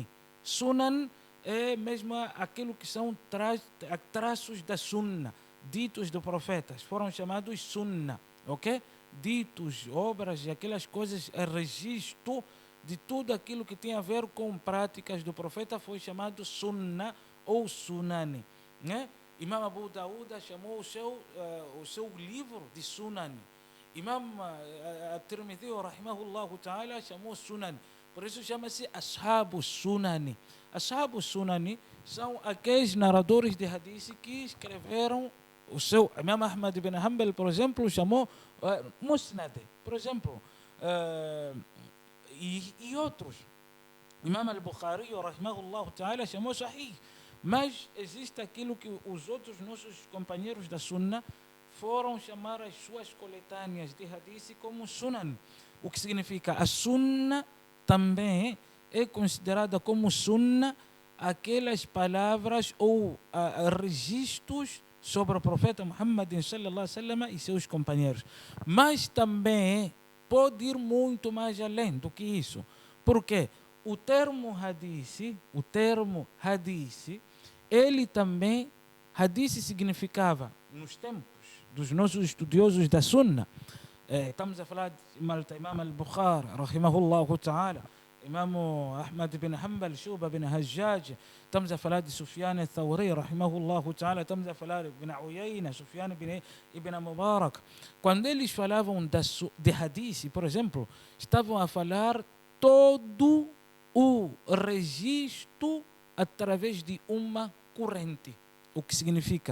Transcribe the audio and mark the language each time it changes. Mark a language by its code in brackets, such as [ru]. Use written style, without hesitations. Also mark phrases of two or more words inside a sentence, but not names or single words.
[pt] Sunan é mesmo aquilo que são traços da sunna, ditos do profeta, foram chamados sunna, ok? Ditos, obras e aquelas coisas, registro de tudo aquilo que tem a ver com práticas do profeta foi chamado sunna ou sunani, né? Imam Abu Dawud chamou o seu livro de sunan. Imam At-Tirmidhi, [ar] رحمه الله تعالى, [pt] chamou sunan. Por isso chama-se [ar] أصحاب السنن. أصحاب السنن [pt] são aqueles narradores de hadith que escreveram o seu. Imam Ahmad ibn Hanbal, por exemplo, chamou Musnad, por exemplo, e outros. Imam Al-Bukhari, [ar] رحمه الله تعالى, [pt] chamou Sahih. Mas existe aquilo que os outros nossos companheiros da Sunna foram chamar as suas coletâneas de hadith como Sunan. O que significa? A Sunna também é considerada como Sunna aquelas palavras ou registros sobre o profeta Muhammad [ar] صلى الله عليه وسلم [pt] e seus companheiros. Mas também pode ir muito mais além do que isso. Por quê? O termo hadith, ele também, hadith significava, nos tempos dos nossos estudiosos da Sunna, estamos a falar de Imam Al-Bukhari, [ar] رحمه الله تعالى, [pt] Imam Ahmad ibn Hanbal, Shuba ibn Hajjaj, estamos a falar de Sufyan al-Thawri, [ar] رحمه الله تعالى, [pt] estamos a falar de Ibn Uyayna, Sufyan ibn Mubarak. Quando eles falavam de hadith, por exemplo, estavam a falar todo o registro através de uma corrente. O que significa?